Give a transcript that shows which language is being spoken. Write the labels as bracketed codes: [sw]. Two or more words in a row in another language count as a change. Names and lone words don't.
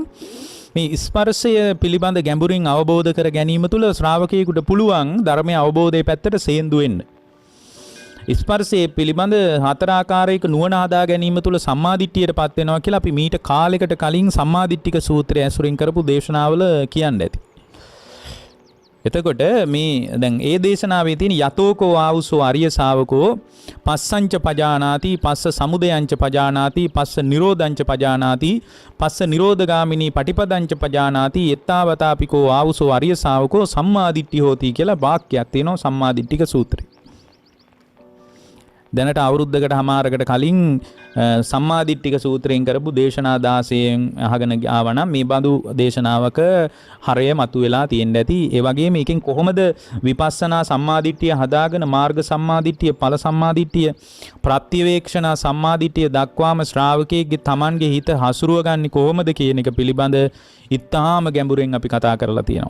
[si] මේ ස්පර්ශය පිළිබඳ ගැඹුරින් අවබෝධ කර ගැනීම තුළ ශ්‍රාවකයෙකුට පුළුවන් ධර්මයේ අවබෝධයේ පැත්තට සේන්දු වෙන්න. ස්පර්ශයේ පිළිබඳ හතර ආකාරයක නුවණ හදා ගැනීම තුළ සම්මාදිට්ඨියටපත් වෙනවා කියලා අපි මීට කාලයකට කලින් සම්මාදිට්ඨික සූත්‍රය ඇසුරින් කරපු දේශනාවල කියන්න ඇති. එතකොට මේ දැන් ඒ දේශනාවේ තියෙන [pi] යතෝකෝ ආවුසෝ අරිය ශාවකෝ පස්සංච පජානාති පස්ස සමුදයංච පජානාති පස්ස නිරෝධංච පජානාති පස්ස නිරෝධගාමිනී පටිපදංච පජානාති යත්තාවතාපිකෝ ආවුසෝ අරිය ශාවකෝ සම්මාදිට්ඨි හෝති [si] කියලා වාක්‍යයක් තියෙනවා සම්මාදිට්ඨික සූත්‍රේ. දැනට අවුරුද්දකට හමාරකට කලින් සම්මාදිට්ඨික සූත්‍රයෙන් කරපු දේශනා 16න් අහගෙන ආවනම් මේ බඳු දේශනාවක හරය මතුවලා තියෙන්න ඇති. ඒ වගේම මේකෙන් කොහොමද විපස්සනා සම්මාදිට්ඨිය හදාගෙන මාර්ග සම්මාදිට්ඨිය, ඵල සම්මාදිට්ඨිය, ප්‍රත්‍යවේක්ෂණ සම්මාදිට්ඨිය දක්වාම ශ්‍රාවකයෙක්ගේ Tamanගේ හිත හසුරුව ගන්නේ කොහොමද කියන එක පිළිබඳ ඉතාම ගැඹුරින් අපි කතා කරලා තියෙනවා.